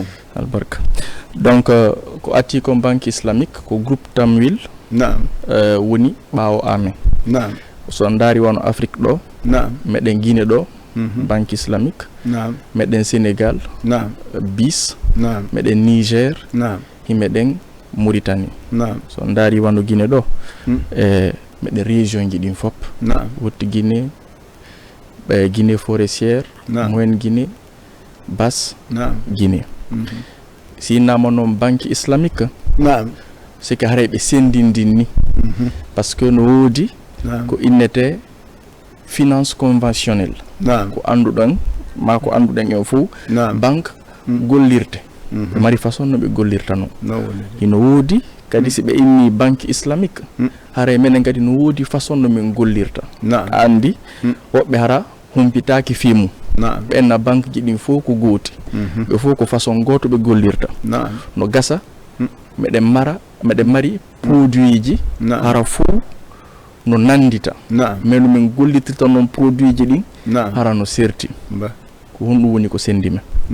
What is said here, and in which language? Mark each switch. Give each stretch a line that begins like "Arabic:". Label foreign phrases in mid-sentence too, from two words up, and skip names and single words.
Fula: albarka donc ko atti ko
French: banque islamique
Fula: ko groupe Tamwil woni baawo amen so ndari wono Afrique do meden Guinée do
French: banque islamique
Fula: meden Sénégal BIS meden Niger meden Mauritanie so ndari wono Guinée do meden région ji din fop wotti Guinée Guinée forestière moyenne Guinée basse Guinée si namonon
French: banque islamique c'est que
Fula: harebe sendindini
French: parce que
Fula: no wodi ko innete
French: finance conventionnelle
Fula: ko andudon ma ko anduden en fu banque gollirte mari façon no be gollirta no ino wodi kadi si be inni
French: banque islamique
Fula: hare menen kadi no wodi façon no men gollirta andi wobbe hara humpitaaki fimu benna banque ji din fo ko goti be fo ko façon goto be gollirta no gasa meden mari produit ji hara fu no nandita mais no min gollitirta noon produit ji ɗin hara no serti ko honɗum woni ko sendi men